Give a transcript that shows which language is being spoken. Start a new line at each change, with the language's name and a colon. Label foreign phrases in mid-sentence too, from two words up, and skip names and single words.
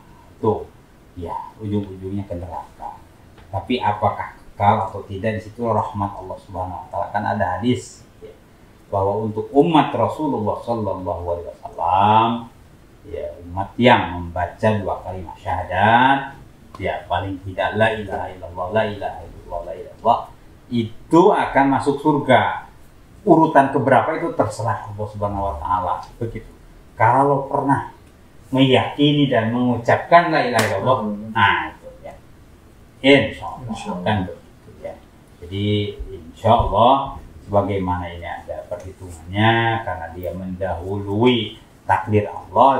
Indonesian: Tuh ya, ujung-ujungnya ke neraka. Tapi apakah kekal atau tidak, di situ rahmat Allah
Arabic: سبحانه وتعالى.
Indonesian: Kan ada hadis bahwa untuk umat Rasulullah
Arabic: صلى الله عليه وسلم
Indonesian: ya umat yang membaca 2 kalimat syahadat, ya paling tidak
Arabic: لا إله إلا الله, لا إله إلا الله, لا إله إلا الله,
Indonesian: itu akan masuk surga. Urutan keberapa itu terserah Allah
Arabic: سبحانه وتعالى.
Indonesian: Begitu. Kalau pernah meyakini dan mengucapkan
Arabic: لا إله إلا الله,
Indonesian: nah itu ya. Insyaallah kan begitu ya. Jadi insyaallah sebagaimana ini ada perhitungannya, karena dia mendahului takdir Allah.